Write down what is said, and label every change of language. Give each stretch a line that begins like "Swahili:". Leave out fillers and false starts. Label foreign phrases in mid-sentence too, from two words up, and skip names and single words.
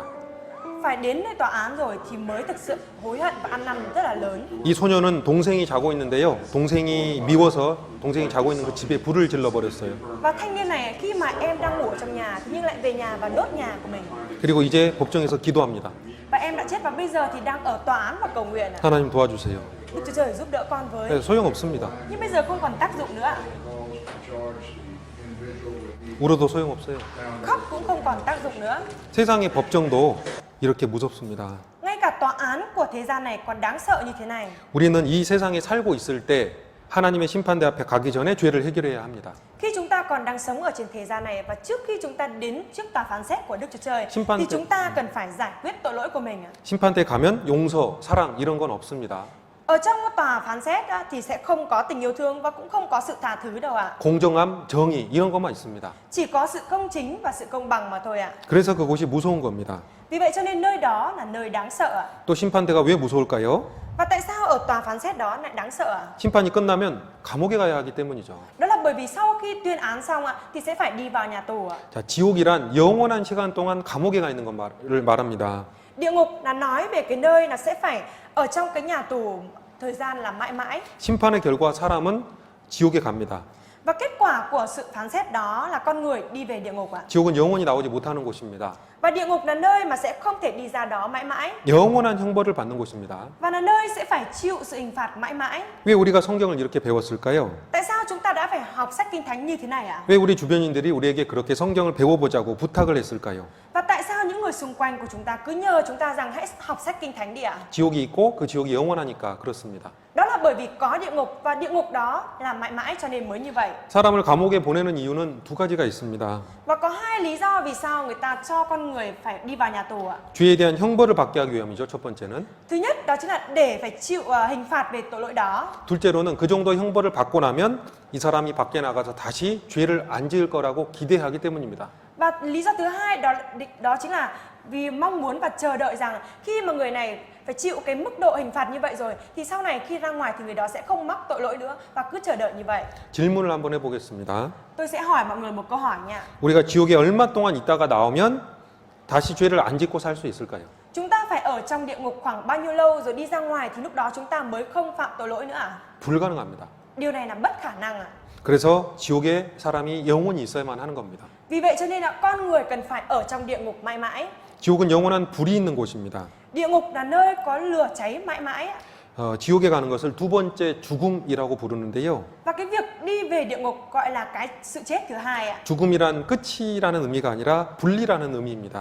Vietnamese: Phải đến nơi tòa án rồi thì mới thực sự hối hận và ăn năn rất là lớn.
Korean: 이 소녀는 동생이 자고 있는데요. 동생이 미워서 동생이 자고 있는 그 집에 불을 질러 버렸어요.
Vietnamese: Và thanh niên này khi mà em đang ngủ ở trong nhà nhưng lại về nhà và đốt nhà của mình.
Korean: 그리고 이제 법정에서 기도합니다.
Vietnamese: Và em đã chết và bây giờ thì đang ở tòa án và cầu nguyện ạ.
Korean: 하나님 도와주세요.
Vietnamese: Đức Chúa Trời giúp đỡ con với.
Korean: 네, 소용없습니다.
Vietnamese: Nhưng bây giờ không còn tác dụng nữa ạ.
Korean: 울어도 소용없어요.
Vietnamese: Khóc cũng không còn tác dụng nữa.
Korean: 세상의 법정도 이렇게 무섭습니다.
Vietnamese: Ngay cả tòa án của thế gian này còn đáng sợ như thế này.
Korean: 우리는 이 세상에 살고 있을 때 하나님의 심판대 앞에 가기 전에 죄를 해결해야 합니다.
Vietnamese: Khi chúng ta còn đang sống ở trên thế gian này và trước khi chúng ta đến trước tòa phán xét của Đức Chúa Trời
Korean: 심판
Vietnamese: thì
Korean: 때-
Vietnamese: chúng ta cần phải giải quyết tội lỗi của mình.
Korean: 심판대 가면 용서, 사랑 이런 건 없습니다.
Vietnamese: Ở trong tòa phán xét thì sẽ không có tình yêu thương và cũng không có sự tha thứ đâu ạ.
Korean: 공정함, 정의 이런 것만 있습니다.
Vietnamese: Chỉ có sự công chính và sự công bằng mà thôi ạ.
Korean: 그래서 그곳이 무서운 겁니다.
Vietnamese: Vì vậy cho nên nơi đó là nơi đáng sợ ạ.
Korean: 또 심판대가 왜 무서울까요?
Vietnamese: Và tại sao ở tòa phán xét đó lại đáng sợ ạ?
Korean: 심판이 끝나면 감옥에 가야 하기 때문이죠.
Vietnamese: Đó là bởi vì sau khi tuyên án xong ạ thì sẽ phải đi vào nhà tù ạ.
Korean: 자, 지옥이란 영원한 시간 동안 감옥에 가 있는 것을 말합니다.
Vietnamese: Địa ngục là nói về cái nơi là sẽ phải ở trong cái nhà tù thời gian là mãi mãi.
Korean: 심판의 결과 사람은 지옥에 갑니다.
Vietnamese: Và kết quả của sự phán xét đó là con người đi về địa ngục ạ.
Korean: 지옥은 영원히 나오지 못하는 곳입니다.
Vietnamese: Và địa ngục là nơi mà sẽ không thể đi ra đó mãi mãi.
Korean: 영원한 형벌을 받는 곳입니다.
Vietnamese: Và là nơi sẽ phải chịu sự hình phạt mãi mãi.
Korean: 왜 우리가 성경을 이렇게 배웠을까요?
Vietnamese: Tại sao chúng ta đã phải học sách Kinh Thánh như thế này ạ?
Korean: 왜 우리 주변인들이 우리에게 그렇게 성경을 배워보자고 부탁을 했을까요?
Vietnamese: Và tại sao những người xung quanh của chúng ta cứ nhờ chúng ta rằng hãy học sách Kinh Thánh đi ạ?
Korean: 지옥이 있고 그 지옥이 영원하니까 그렇습니다.
Vietnamese: Đó là bởi vì có địa ngục và địa ngục đó là mãi mãi cho nên mới như vậy.
Korean: 사람을 감옥에 보내는 이유는 두 가지가 있습니다.
Vietnamese: Và có hai lý do vì sao người ta cho con người phải đi vào nhà tù ạ.
Korean: 죄에 대한 형벌을 받게 하기 위함이죠. 첫 번째는.
Vietnamese: Thứ nhất đó chính là để phải chịu hình phạt về tội lỗi đó.
Korean: 둘째로는 그 정도 형벌을 받고 나면 이 사람이 밖에 나가서 다시 죄를 안 지을 거라고 기대하기 때문입니다.
Vietnamese: Và lý do thứ hai đó chính là vì mong muốn và chờ đợi rằng khi mà người này phải chịu cái mức độ hình phạt như vậy rồi thì sau này khi ra ngoài thì người đó sẽ không mắc tội lỗi nữa và cứ chờ đợi như vậy.
Korean: 질문을 한번 해보겠습니다.
Vietnamese: Tôi sẽ hỏi mọi người một câu hỏi nha.
Korean: 우리가 지옥에 얼마 동안 있다가 나오면 다시 죄를 안 짓고 살 수 있을까요?
Vietnamese: Chúng ta phải ở trong địa ngục khoảng bao nhiêu lâu rồi đi ra ngoài thì lúc đó chúng ta mới không phạm tội lỗi nữa à?
Korean: 불가능합니다.
Vietnamese: Điều này là bất khả năng à?
Korean: 그래서 지옥에 사람이 영원히 있어야만 하는 겁니다.
Vietnamese: Vì vậy cho nên là con người cần phải ở trong địa ngục mãi mãi.
Korean: 지옥은 영원한 불이 있는 곳입니다.
Vietnamese: Địa ngục là nơi có lửa cháy mãi mãi.
Korean: 지옥에 가는 것을 두 번째 죽음이라고 부르는데요.
Vietnamese: Và cái việc đi về địa ngục gọi là cái sự chết thứ hai ạ.
Korean: 죽음이란 끝이라는 의미가 아니라 분리라는 의미입니다.